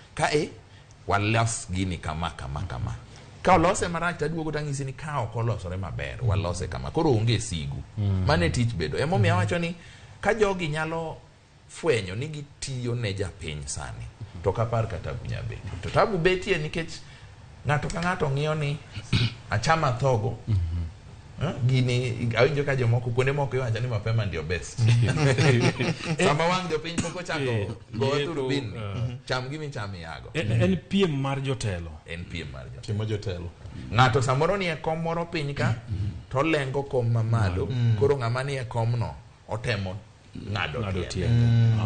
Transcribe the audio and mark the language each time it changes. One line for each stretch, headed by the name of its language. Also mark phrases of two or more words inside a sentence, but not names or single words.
Luo (Kenya and Tanzania): walos gini kama ka olose marach taduogo tang'isi ni ka ok olosore maber walose kama koro onge sigu mane tich bedo emomiyo wacho ni ka jogi nyalo fwenyo ni gitiyo ne japiny sani to kapar ka tabu nyabedo to tabu betie nikech ng'ato ka ng'ato ng'iyo ni achama thogo gini awinjo ka jomoko kuonde moko iwacho ni
Swahili: mapema ndio
Luo (Kenya and Tanzania): best sama wang jopiny pok ochako go turbin cham gimi cham yago en piem mar jotelo ng'ato samoro ni e kom moro piny ka to lengo kom mamalo koro ng'ama ni e kom no otemo ng'ado tiende